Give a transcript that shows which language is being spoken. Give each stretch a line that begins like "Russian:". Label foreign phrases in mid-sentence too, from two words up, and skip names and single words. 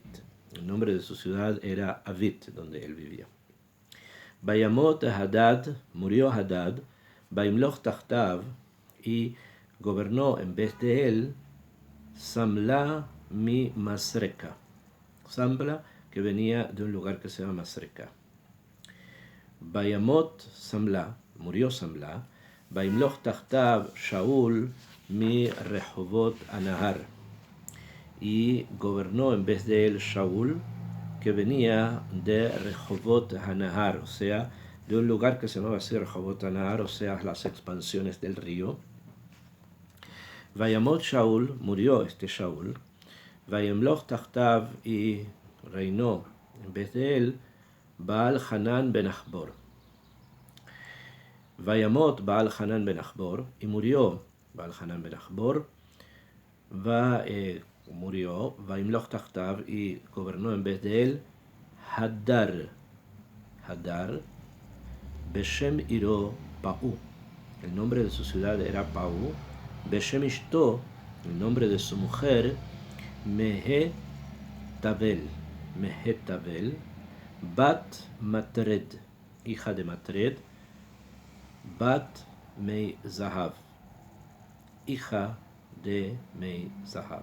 Spanish: El nombre de su ciudad era Avit, donde él vivía.
Hebrew: וימת הדד,
Spanish: murió Hadad,
Hebrew: וימלך תחתיו,
Spanish: y gobernó en vez de él Samla mi Masreka. Samla, que venía de un lugar que se llama Masreka.
Hebrew: וימת שמלה,
Spanish: murió Samla,
Hebrew: וימלך תחתיו שאול מרחבות הנהר,
Spanish: y gobernó en vez de él Shaul, que venía de Rehovot Hanahar, o sea, de un lugar que se llamaba así Rehovot Hanahar, o sea, las expansiones del río.
Hebrew: וימת שאול,
Spanish: murió este Shaul,
Hebrew: וימלך תחתיו,
Spanish: y reinó en vez de él Baal Hanan ben Achbor.
Hebrew: וימת בעל חנן בן עכבור,
Spanish: y murió Baal Hanan ben Achbor, murió,
Hebrew: וימלך תחתיו,
Spanish: y gobernó en vez de él Hadar,
Hebrew: שם עירו פעו,
Spanish: el nombre de su ciudad era Pau,
Hebrew: שם אשתו,
Spanish: el nombre de su mujer, Mehetabel, Bat Matred, hija de Matred, Bat Mei Zahav, hija de Mei Zahav.